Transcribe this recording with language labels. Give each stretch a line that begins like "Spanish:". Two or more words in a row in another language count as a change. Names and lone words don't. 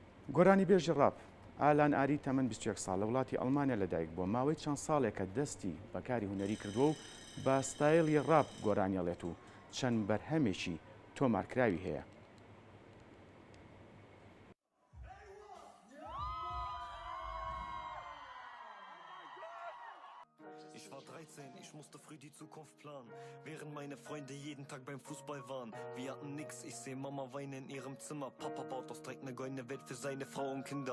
Central Kurdish: گۆرانی بێژی ڕاپ ئالان ئاری تەمەن 21 ساڵ لە وڵاتی ئەڵمانیا لەدایک بووە ماوەی چەند ساڵێکە دەستی بەکاری هونەری کردووە و بە ستایلی ڕاپ گۆرانیەڵێت و چەند بەرهەمێکی تۆمارکراوی هەیە.
German: Ich war 13, ich musste früh die Zukunft planen, während meine Freunde jeden Tag beim Fußball waren. Wir hatten nix, ich seh Mama weinen in ihrem Zimmer. Papa baut aus Dreck ne goldene Welt für seine Frau und Kinder.